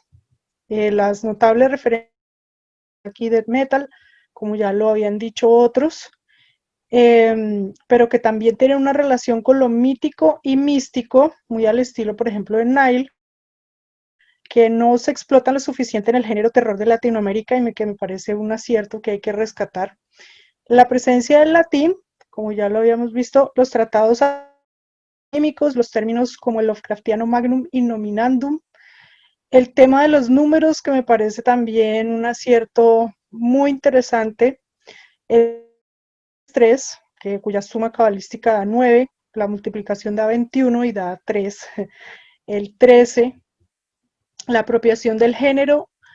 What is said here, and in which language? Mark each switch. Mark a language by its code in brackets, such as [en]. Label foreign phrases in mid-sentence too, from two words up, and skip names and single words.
[es] Las notables referencias aquí [en] death metal, [es] como ya lo habían dicho otros, pero que también tienen una relación con lo mítico y místico, muy al estilo, por ejemplo, de Nile, que no se explota lo suficiente en el género terror de Latinoamérica y que me parece un acierto que hay que rescatar. La presencia del latín, como ya lo habíamos visto, los tratados académicos, los términos como el Lovecraftiano [la] magnum innominandum, [es] el tema de los números, que me parece también un acierto muy interesante, el 3, cuya suma cabalística da 9, la multiplicación da 21 y da 3, el 13, la apropiación del género,